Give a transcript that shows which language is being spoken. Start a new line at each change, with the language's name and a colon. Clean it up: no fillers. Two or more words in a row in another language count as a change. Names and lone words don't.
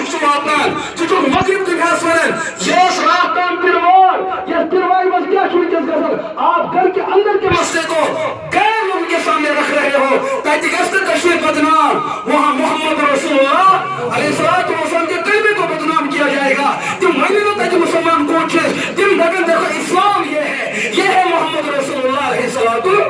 Kashmiri: واتان ژٕ مغرب تہِ گژھِ ونان یہ رات تام تلوار یہ تلوار بس کیا چھوٹس گژھان
Urdu: آپ گھر کے اندر کے مسئلے کو غیر لوگوں کے سامنے رکھ رہے ہو تاکہ گژھِ کشمیر بدنام وہاں محمد رسول اللہ علیہ الصلوۃ والسلام کے کلمے کو بدنام کیا جائے گا تم وہی نہ تاکہ مسلمان کون چیز تم دگن دیکھو اسلام یہ ہے محمد رسول اللہ علیہ الصلوۃ